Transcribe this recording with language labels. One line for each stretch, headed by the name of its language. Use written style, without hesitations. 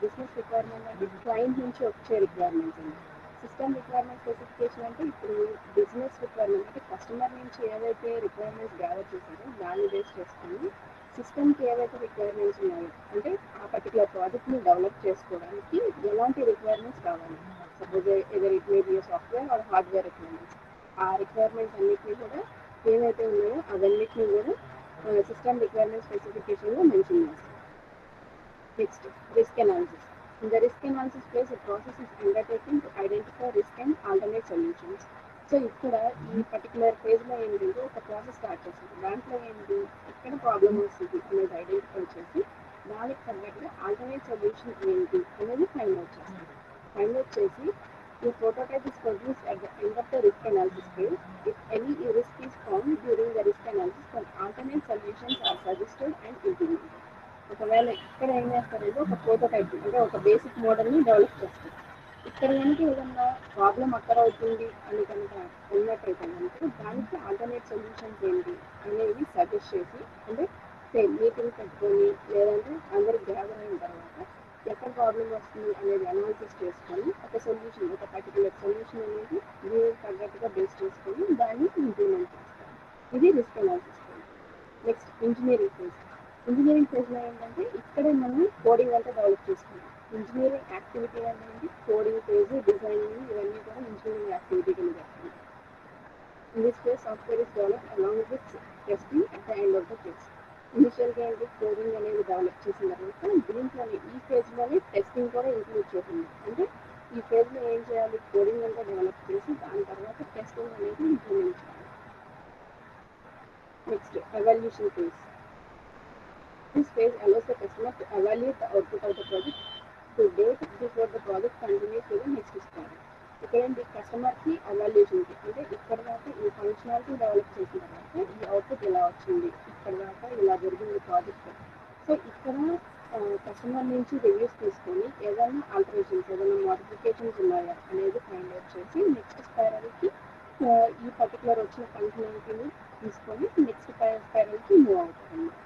Telugu: Business requirement అంటే client నుంచి వచ్చే రిక్వైర్మెంట్స్ అండి. సిస్టమ్ రిక్వైర్మెంట్ స్పెసిఫికేషన్ అంటే ఇప్పుడు బిజినెస్ రిక్వైర్మెంట్ అంటే కస్టమర్ నుంచి ఏవైతే రిక్వైర్మెంట్స్ గ్యాదర్ చేశారో దాన్ని బేస్ చేసుకొని సిస్టమ్కి ఏవైతే రిక్వైర్మెంట్స్ ఉన్నాయో అంటే ఆ పర్టికులర్ ప్రాజెక్ట్ని డెవలప్ చేసుకోవడానికి ఎలాంటి రిక్వైర్మెంట్స్ కావాలి, suppose
English: either it may be software or hardware requirements,
Telugu: ఆ రిక్వైర్మెంట్స్ అన్నిటినీ కూడా ఏవైతే ఉన్నాయో అవన్నిటినీ కూడా సిస్టమ్ రిక్వైర్మెంట్ స్పెసిఫికేషన్లో మెన్షన్ చేస్తాం. Next risk analysis.
English: In the risk analysis phase, a process is undertaken to identify risk and alternate solutions.
Telugu: So ఇక్కడ ఈ particular ఫేజ్లో ఏంటంటే ఒక ప్రాసెస్ స్టార్ట్ చేస్తుంది. దాంట్లో ఏంటి ఎక్కడ ప్రాబ్లమ్ వస్తుంది అనేది ఐడెంటిఫై చేసి దానికి తగ్గట్టుగా ఆల్టర్నేట్ సొల్యూషన్ ఏంటి అనేది ఫైండ్ అవుట్ చేస్తుంది. ఫైండ్ అవుట్ చేసి ఈ
English: prototype is produced at the end of the risk analysis phase. If any risk is found during the risk analysis, then alternate solutions are suggested and implemented.
Telugu: ఒకవేళ ఇక్కడ ఏం చేస్తారంటే ఒక prototype అంటే ఒక బేసిక్ మోడల్ని డెవలప్ చేస్తారు. ఇక్కడ కనుక ఏదన్నా ప్రాబ్లం అక్కర్ అవుతుంది అని కనుక ఉన్నట్టయితే కనుక దానికి ఆల్టర్నేట్ సొల్యూషన్స్ ఏంటి అనేవి సజెస్ట్ చేసి అంటే మీటింగ్ పెట్టుకొని లేదంటే అందరికి గ్యాదర్ అయిన తర్వాత ఎక్కడ ప్రాబ్లం వస్తుంది అనేది అనాలిసిస్ చేసుకొని ఒక సొల్యూషన్, ఒక పర్టికులర్ సొల్యూషన్ అనేది దీనికి తగ్గట్టుగా బేస్ చేసుకొని దాన్ని ఇంప్లిమెంట్ చేస్తారు. ఇది risk analysis phase. Next engineering phase. Engineering ఫేజ్లో ఏంటంటే ఇక్కడే మనం కోడింగ్ అంతా డెవలప్ చేసుకుంటాం. ఇంజనీరింగ్ యాక్టివిటీ అనేది కోడింగ్ ఫేజ్, డిజైనింగ్ ఇవన్నీ కూడా ఇంజనీరింగ్ యాక్టివిటీ కింద చేస్తాం.
English: In this phase software is develop along with testing at the end of the phase.
Telugu: ఇనిషియల్గా ఏంటి కోడింగ్ అనేది డెవలప్ చేసిన తర్వాత దీంట్లోనే ఈ ఫేజ్లోనే టెస్టింగ్ కూడా ఇంక్లూడ్ చేసింది. అంటే ఈ ఫేజ్లో ఏం చేయాలి, కోడింగ్ అంతా డెవలప్ చేసి దాని తర్వాత టెస్టింగ్ అనేది ఇంప్లిమెంట్ చేయాలి. Next evaluation phase.
English: This phase allows the customer to evaluate the output of the project to date before the project continues to the next step.
Telugu: ఇక్కడ ఏంటి కస్టమర్కి ఎవాల్యుయేషన్కి అంటే ఇక్కడ దాకా ఈ ఫంక్షనాలిటీ డెవలప్ చేసిన తర్వాత ఈ అవుట్పుట్ ఇలా వచ్చింది, ఇక్కడ దాకా ఇలా జరిగింది ప్రాజెక్ట్. సో ఇక్కడ కస్టమర్ నుంచి రివ్యూస్ తీసుకొని ఏదైనా ఆల్టరేషన్స్, ఏదైనా మోడిఫికేషన్స్ ఉన్నాయా అనేది ఫైండ్ అవుట్ చేసి నెక్స్ట్ స్పైరల్కి ఈ పర్టికులర్ వచ్చిన ఫంక్షనాలిటీని తీసుకొని నెక్స్ట్ స్పైరల్కి మూవ్ అవుతారు.